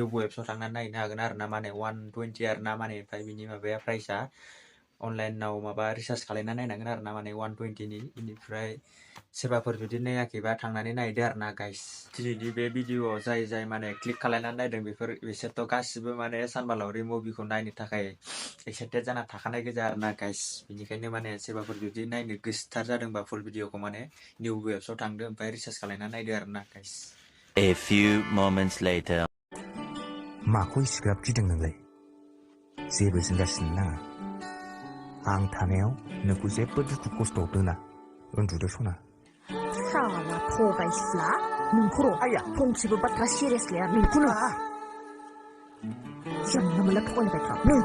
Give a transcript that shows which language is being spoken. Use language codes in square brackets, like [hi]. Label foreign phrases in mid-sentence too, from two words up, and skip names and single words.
[brx] वेबसाइटआव थांनानै नायनो हागोन आरोना माने 120 आरोना माने ओमफ्राय बिनि माबाया प्राइसआ अनलाइनाव माबा रिसार्च खालामना नायनांगोन आरोना माने 120नि बेनिफ्राय सोरबाफोर जुदि नायाखैबा थांनानै नायदो आरोना गाइस दिनैनि बे भिडिअआव जाय माने क्लिक खालामनानै नायदों बिसोरथ' गासिबो माने sanbwlaori मुभिखौ नायनो थाखाय एक्साइटेड जाना थाखानाय गोजा आरोना गाइस बेनिखायनो माने सोरबाफोर जुदि नायनो गोसोथार जादोंबा फुल भिडिअखौ माने निउ वेबसाइटआव थांदो ओमफ्राय रिसार्च खालामना नायदो आरोना गाइस [en] A few moments later [brx] माखौ इसिग्राब गिदों नोंलाय जेबो जिंगासिनो नाङा आं थानायाव नोंखौ जेबो दुखु खस्थ'आव दोना उन्दुदो सना साला थगायसुला नोंखौ आया फंसेबो बाथ्रा सिरियास लाया नोंखौनो जानला मोनला थगायबाय था नों